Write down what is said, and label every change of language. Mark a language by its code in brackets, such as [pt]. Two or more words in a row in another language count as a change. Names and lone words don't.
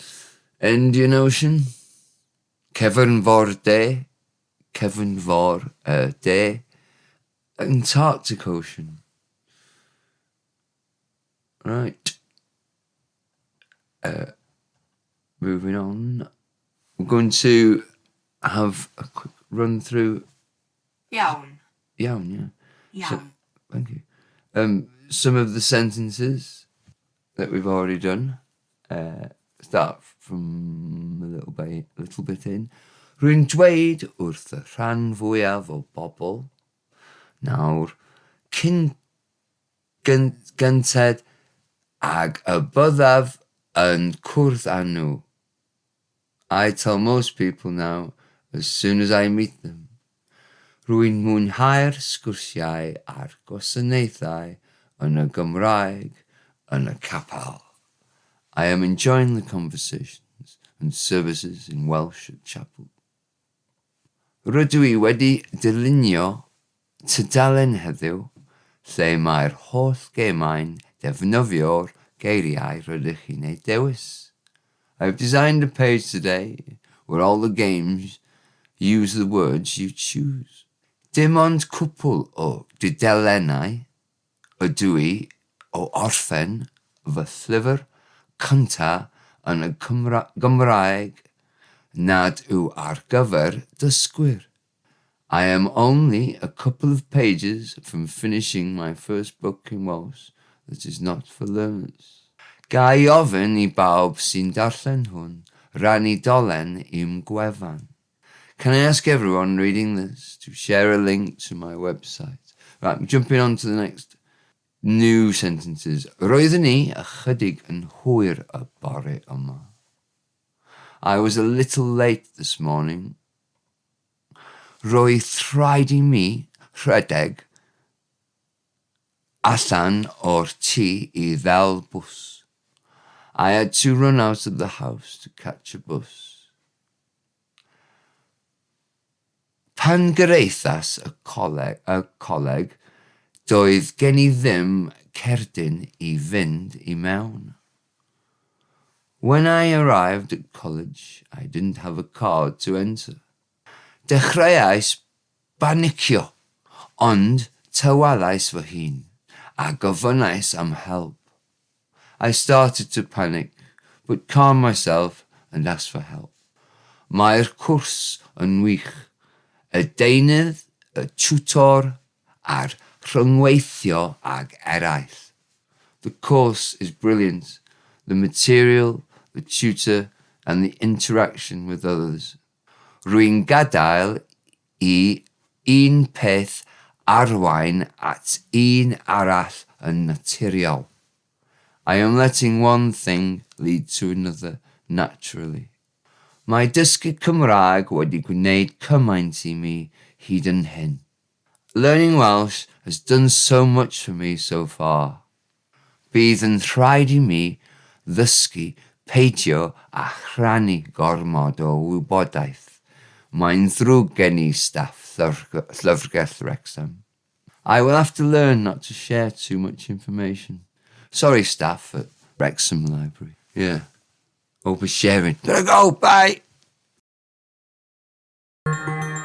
[en] Indian Ocean, [cy] Cyfnfor De, Cyfnfor De, [en] Antarctic Ocean. Right. Moving on. We're going to have a quick run through. [cy] Iawn. Iawn, yeah. Iawn. [en] Thank you. Some of the sentences that we've already done. Start from a little bit in. [cy] Rwy'n dweud wrth y rhan fwyaf o bobl. Nawr, cyn gynted ag y byddaf yn cwrdd â nhw. [en] I tell most people now as soon as I meet them. [cy] Rwy'n mwynhau'r sgwrsiau a'r gwasanaethau yn y Gymraeg yn y capel. [en] I am enjoying the conversations and services in Welsh at chapel. [cy] Rydw I wedi dylunio tudalen heddiw lle mae'r holl gemau'n defnyddio'r geiriau rydych chi'n ei dewis. [en] I've designed a page today where all the games use the words you choose. [cy] Dim ond cwpl o dudalenau ydw I o orffen fy llyfr cynta yn y Gymraeg nad yw ar gyfer dysgwyr. [en] I am only a couple of pages from finishing my first book in Welsh that is not for learners. [cy] Gai ofyn I bawb sy'n darllen hwn rannu dolen i'w gwefan. [en] Can I ask everyone reading this to share a link to my website? Right, jumping on to the next new sentences. [cy] Roeddwn I ychydig yn hwyr y bore yma. [en] I was a little late this morning. [cy] Roedd rhaid I mi rhedeg allan o'r tŷ I ddal bws. [en] I had to run out of the house to catch a bus. [cy] Pan gyreithas y coleg, doedd gen I ddim cerdyn I fynd I mewn. [en] When I arrived at college, I didn't have a card to enter. [cy] Dechreuais banicio, ond tywalais fy hun, a gofynnais am help. [en] I started to panic, but calmed myself and asked for help. [cy] Mae'r cwrs yn wych, y deunydd, y tiwtor, a'r rhyngweithio ag eraill. [en] The course is brilliant. The material, the tutor, and the interaction with others. [cy] Rwy'n gadael I un peth arwain at un arall yn naturiol. [en] I am letting one thing lead to another naturally. [cy] Mae dysgu Cymraeg wedi gwneud cymaint I mi hyd yn hyn. [en] Learning Welsh has done so much for me so far. [cy] Bydd yn rhaid I mi ddysgu peidio a rhannu gormod o wybodaeth. Mae'n ddrwg gen I staff llyfrgell Wrecsam. [en] I will have to learn not to share too much information. Sorry, staff at Wrecsam Library. Yeah. Oversharing. Gotta go, bye!